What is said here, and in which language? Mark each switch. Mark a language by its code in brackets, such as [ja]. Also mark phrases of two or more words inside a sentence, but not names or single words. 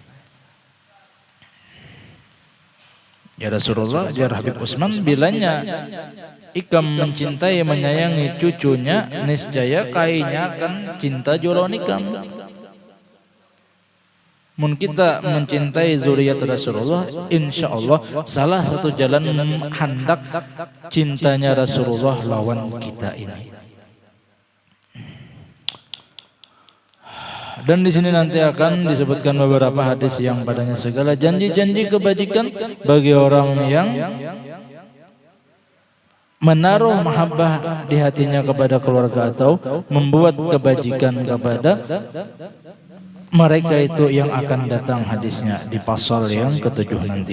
[bjn] Ya Rasulullah, ya Habib Utsman bilanya ikam mencintai menyayangi cucunya, niscaya kainya akan cinta joron ikam. Mun kita mencintai dzurriyyat Rasulullah, [ar] إن شاء الله [bjn] salah satu jalan hendak cintanya Rasulullah lawan kita ini. [id] Dan di sini nanti akan disebutkan beberapa hadis yang padanya segala janji-janji kebajikan bagi orang yang menaruh mahabbah di hatinya kepada keluarga atau membuat kebajikan kepada mereka itu yang akan datang hadisnya di pasal yang ke-7 nanti.